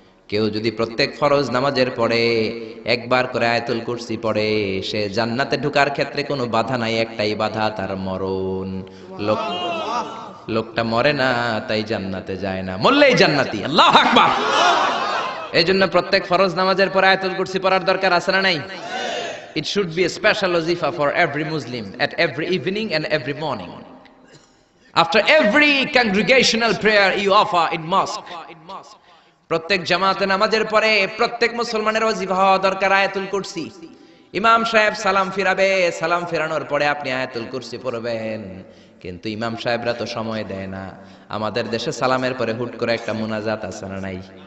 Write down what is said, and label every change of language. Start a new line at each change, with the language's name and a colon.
Bangla: কেউ যদি প্রত্যেক ফরজ নামাজের পরে একবার করে আয়াতুল কুরসি পড়ে, সে জান্নাতে ঢোকার ক্ষেত্রে কোনো বাধা নাই, একটাই বাধা, তার মরণ। লোকটা মরে না, তাই জান্নাতে যায় না, মরলেই জান্নাতি। আল্লাহু আকবার। এই জন্য প্রত্যেক ফরজ নামাজের পর আয়াতুল কুরসি পড়ার দরকার আছে না নাই?
English: It should be a special wazifa for every Muslim at every evening and every morning. After every congregational prayer you offer in mosque.
Bangla: প্রত্যেক জামাতে নামাজের পরে প্রত্যেক মুসলমানের ওয়াজিফা হওয়া দরকার আয়াতুল কুরসি। ইমাম সাহেব সালাম ফিরাবে, সালাম ফেরানোর পরে আপনি আয়াতুল কুরসি পড়বেন। কিন্তু ইমাম সাহেবরা তো সময় দেয় না। আমাদের দেশে সালামের পরে হুট করে একটা মুনাজাত আছে না নাই?